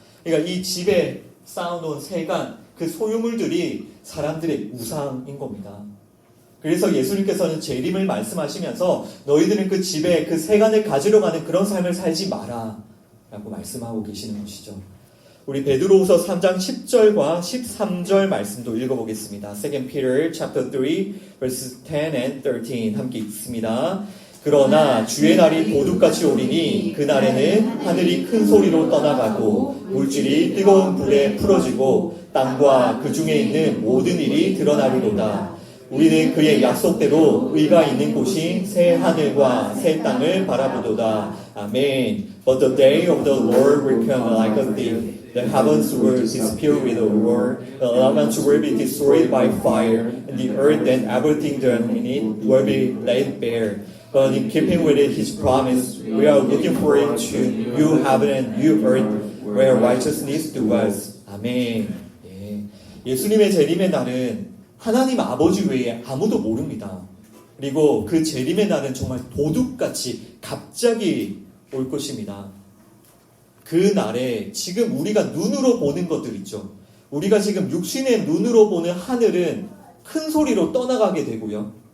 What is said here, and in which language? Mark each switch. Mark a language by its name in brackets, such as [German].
[Korean] 그러니까 이 집에 쌓아놓은 세간, 그 소유물들이 사람들의 우상인 겁니다. 그래서 예수님께서는 재림을 말씀하시면서 너희들은 그 집에 그 세간을 가지러 가는 그런 삶을 살지 마라 라고 말씀하고 계시는 것이죠. 우리 베드로후서 3장 10절과 13절 말씀도 읽어보겠습니다. [English] 2 Peter chapter 3 verses 10 and 13 [Korean] 함께 읽습니다. 그러나 주의 날이 도둑같이 오리니 그날에는 하늘이 큰 소리로 떠나가고 물질이 뜨거운 불에 풀어지고 땅과 그 중에 있는 모든 일이 드러나리로다. 우리는 그의 약속대로 의가 있는 곳이 새 하늘과 새 땅을 바라보도다. 아멘. [English] But the day of the Lord will come like a thief. The heavens will disappear with a roar. The elements will be destroyed by fire, and the earth and everything done in it will be laid bare. But in keeping with His promise, we are looking forward to new heaven and new earth where righteousness dwells. [Korean] 아멘. 예수님의 재림의 날은 하나님 아버지 외에 아무도 모릅니다. 그리고 그 재림의 날은 정말 도둑같이 갑자기 올 것입니다. 그 날에 지금 우리가 눈으로 보는 것들 있죠. 우리가 지금 육신의 눈으로 보는 하늘은 큰 소리로 떠나가게 되고요.